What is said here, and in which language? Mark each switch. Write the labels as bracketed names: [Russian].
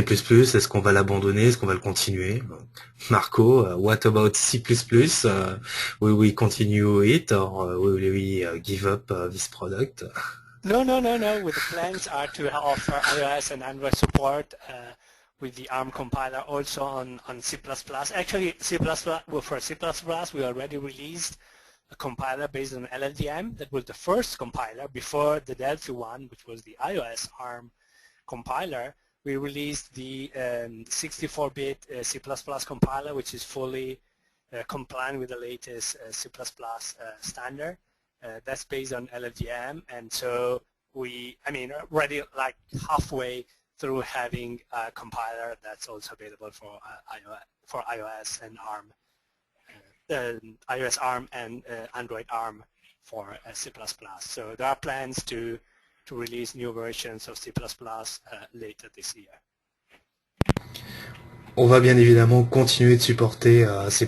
[French] Est-ce qu'on va l'abandonner? Est-ce qu'on va le continuer? [English] Marco, what about C++? Will we continue it, or will we give up this product? No. With the plans are to offer iOS and Android support with the ARM compiler also on C++. Actually, for C++, we already released a compiler based on LLVM. That was the first compiler before the Delphi one, which was the iOS ARM compiler. We released the 64-bit C++ compiler, which is fully compliant with the latest C++ standard. That's based on LLVM, and so already like halfway through having a compiler that's also available for iOS and ARM. iOS ARM and Android ARM for C++. So there are plans to release new versions of C++ later this year. [French] On va bien évidemment continuer de supporter C++.